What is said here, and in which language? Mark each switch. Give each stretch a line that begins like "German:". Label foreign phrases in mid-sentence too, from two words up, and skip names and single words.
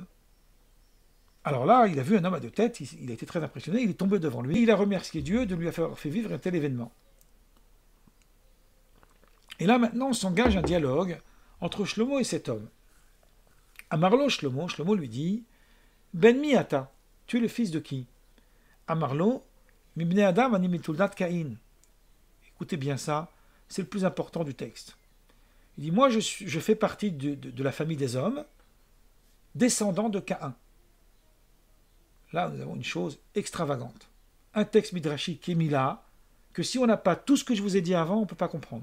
French: Alors là, il a vu un homme à 2 têtes, il a été très impressionné, il est tombé devant lui, il a remercié Dieu de lui avoir fait vivre un tel événement. Et là, maintenant, s'engage un dialogue entre Shlomo et cet homme.
Hebrew: אמר לו שלמה,
French: Shlomo lui dit
Hebrew: בן מי אתה,
French: tu es le fils de qui?
Hebrew: אמר לו מבני אדם אני מתולדת קין.
French: Écoutez bien ça, c'est le plus important du texte. Il dit moi, je fais partie de la famille des hommes, descendant de Caïn. Là, nous avons une chose extravagante. Un texte midrashique qui est mis là, que si on n'a pas tout ce que je vous ai dit avant, on ne peut pas comprendre.